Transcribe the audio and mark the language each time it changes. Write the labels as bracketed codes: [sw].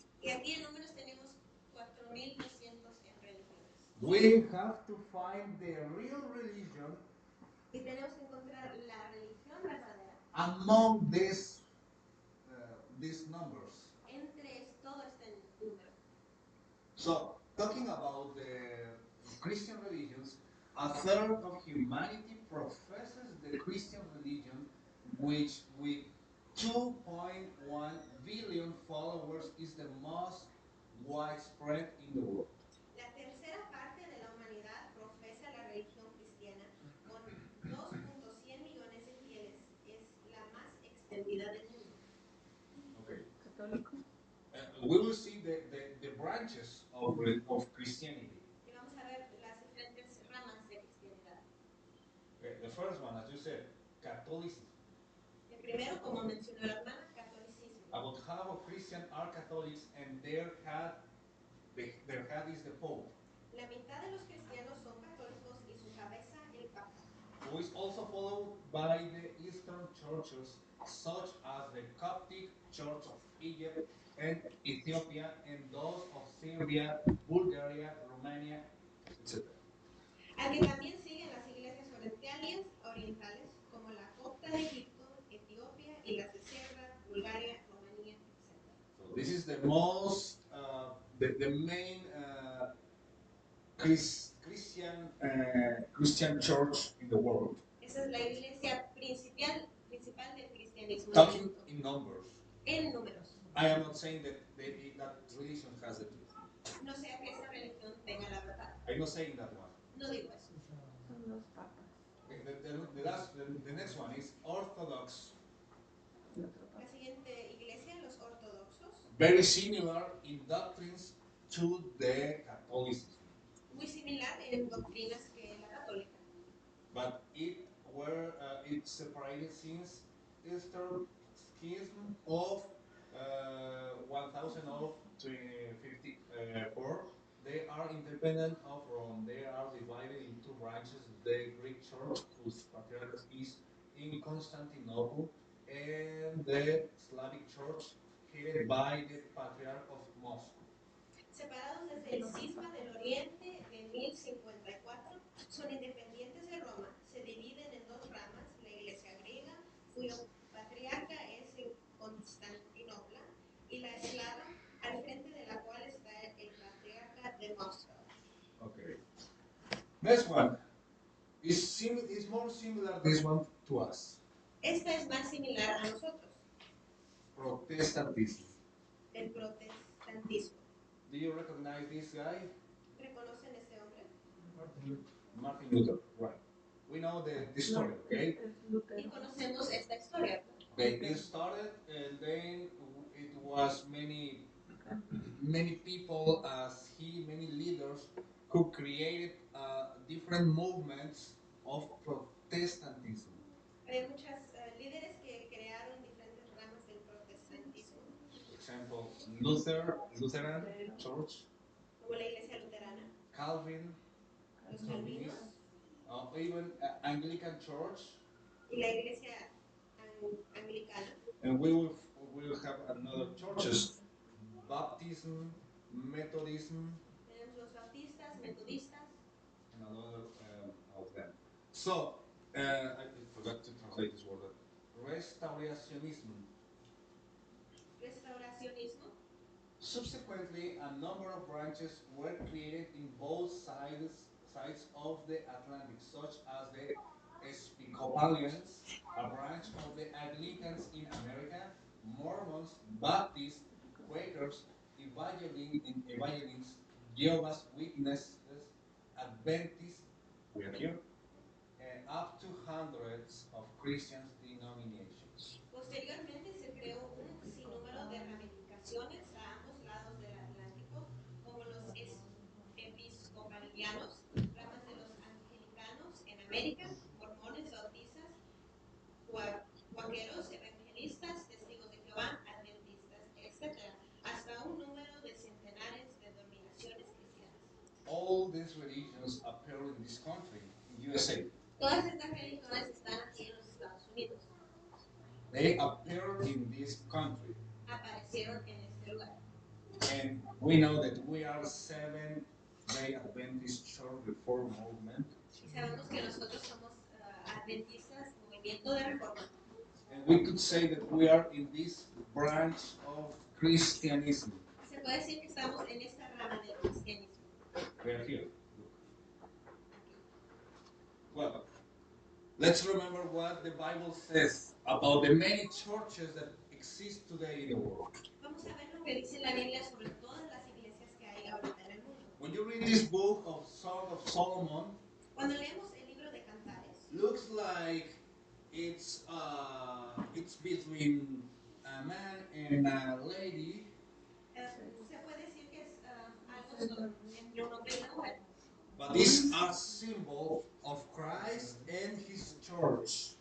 [es] Y aquí en números tenemos 4.200 religiones. [en] We have to find the real religion [es] Y tenemos que encontrar la religión verdadera [en] among these numbers. [es] entre todo este número. [en] So, talking about the Christian religions, a third of humanity professes the Christian religion, which with 2.1 billion followers is the most widespread in the world. [es] La tercera parte de la humanidad profesa la religión cristiana con 2.100 millones de fieles. Es la más extendida del mundo. [en] Okay. [es] Católico. [en] We will see the branches of Christianity. [es] Y vamos a ver las diferentes ramas de cristianidad. [en] Okay, the first one, as you said, Catholicism. [es] El primero, como mencionó la hermana, catolicismo. [en] About half of Christians are Catholics, and their head is the Pope, [es] La mitad de los cristianos son católicos y su cabeza el Papa, [en] who is also followed by the Eastern churches, such as the Coptic Church of Egypt and Ethiopia, and those of Serbia, Bulgaria, Romania, etc. [es] al que también siguen las iglesias orientales como la copta de Egipto, Etiopía y las de Serbia, Bulgaria, Rumanía, etc. [en] So this is the most, the main Christian church in the world. [es] Esa es la iglesia principal del cristianismo. [en] Talking in numbers. [es] En números. [en] I am not saying that that religion has the truth. [es] No sea que esa religión tenga la verdad. [en] I'm not saying that one. [es] No digo eso. Son los papas. [en] Okay, the next one is Orthodox. [es] Y otro La papa. siguiente iglesia, los ortodoxos, [en] Very similar in doctrines to the Catholicism, [es] muy similar en doctrinas que la católica, [en] but it's separated since Easter Schism of 1054. They are independent of Rome. They are divided into branches. The Greek Church, whose patriarch is in Constantinople, and the Slavic Church, headed by the Patriarch of Moscow. [es] separados desde el cisma del Oriente de 1054, son independientes de Roma, se dividen en dos ramas, la iglesia griega, cuyo patriarca es en Constantinopla, y la eslava, al frente de la cual está el patriarca de Moscú. [en] Okay. Next one is more similar, this one, to us. [es] Esta es más similar a nosotros, [en] Protestantism. [es] el protestantismo. [en] Do you recognize this guy? [es] ¿Reconocen este hombre? [en] Martin Luther, right. We know the story, okay? [es] Es Lutero. Y conocemos esta historia. [en] Okay, it started and then it was many people many leaders who created different movements of Protestantism. [es] Hay muchos líderes que crearon diferentes ramas del protestantismo, [en] For example, Lutheran Church, [es] como la iglesia luterana, [en] Calvin, [es] los calvinos, [en] even Anglican Church, [es] y la iglesia anglicana. [en] and we will have another churches, Baptism, Methodism, [es] Tenemos los bautistas, metodistas. [en] and another of them. So, I forgot to translate this word. Restaurationism. [es] Restauracionismo. [en] Subsequently, a number of branches were created in both sides of the Atlantic, such as the Episcopalians, a branch of the Anglicans in America, Mormons, Baptists, Quakers, Evangelists, Jehovah's Witnesses, Adventists, we are here, up to hundreds of Christian denominations. [es] Posteriormente se creó un sinnúmero de ramificaciones a ambos lados del Atlántico, como los episcopalianos, ramas de los anglicanos en América, mormones, bautistas, cuáqueros, evangelistas, testigos de Jehová, adventistas, etc., hasta un número de centenares de denominaciones cristianas. [en] All these religions appear in this country, in USA. [es] Todas estas religiones están aquí en los Estados Unidos. [en] They appear in this country. [es] Aparecieron en este lugar. [en] And we know that we are Seventh-day Adventist Church Reform Movement. [es] Y sabemos que nosotros somos adventistas, movimiento de reforma. [en] And we could say that we are in this branch of Christianism. [es] Se puede decir que estamos en esta rama del cristianismo. [en] We are here. Well, let's remember what the Bible says about the many churches that exist today in the world. [es] Vamos a ver lo que dice la Biblia sobre todas las iglesias que hay ahorita en el mundo. [en] When you read this book of Song of Solomon, [es] Cuando leemos el libro de Cantares, [en] looks like it's between a man and a lady, [es] se puede decir que es algo entre un hombre y una mujer. [en] but these are symbol of Christ and His church.